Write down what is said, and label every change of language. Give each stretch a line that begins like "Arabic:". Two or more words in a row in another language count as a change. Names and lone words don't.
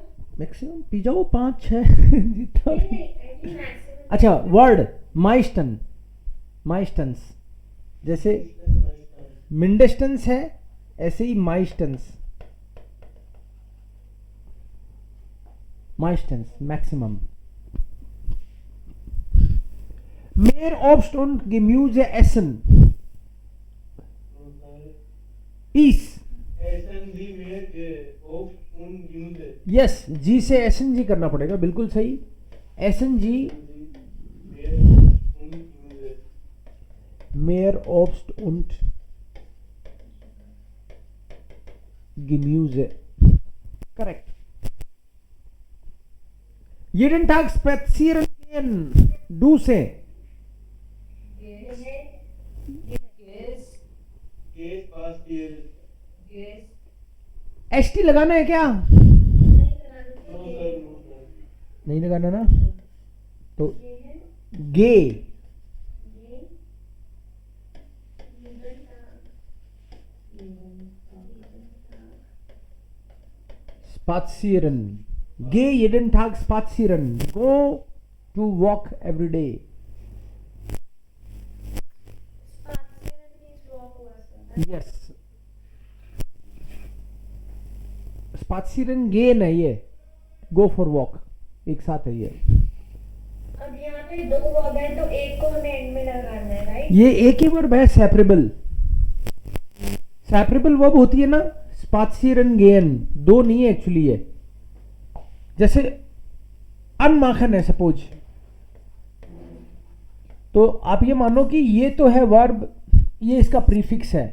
Hindi: मैक्सिमम पी जाओ 5-6 जितना भी। नहीं, मैक्सिमम। अच्छा वर्ड माइस्टन, माइस्टन्स, जैसे मिंडेस्टन्स है ऐसे ही माइस्टन्स, माइस्टन्स मैक्सिमम.
German: Mehr Obst und Gemüse essen. Is. Essen Sie mehr Obst und Gemüse.
English: Yes,
Hindi: जी से
German: essen Sie
Hindi: करना पड़ेगा, बिल्कुल सही.
German: essen Sie. Mehr Obst und Gemüse. Mehr Obst und Gemüse.
English: Correct.
German: Jeden Tag spazieren gehen.
Hindi: Du से.
German: Geh spazieren.
Hindi: एसटी लगाना है क्या?
English: No sir, no sir.
Hindi: नहीं लगाना ना, तो गे.
German: Spazieren. Geh jeden Tag spazieren.
English: Go to walk every day. Spazieren means walk हुआ sir. Yes.
German: Spazieren gehen
Hindi: है ये.
English: Go for walk.
Hindi: एक साथ है ये. अब यहाँ पे दो वर्ब है तो एक को हमें एंड में लगाना है, राइट? ये एक ही वर्ब है, सेपरेबल. सेपरेबल वर्ब होती है ना,
German: spazieren gehen,
Hindi: दो नहीं है एक्चुअली ये. जैसे अनमाखन है सपोज, तो आप ये मानो कि ये तो है वर्ब, ये इसका प्रीफिक्स है.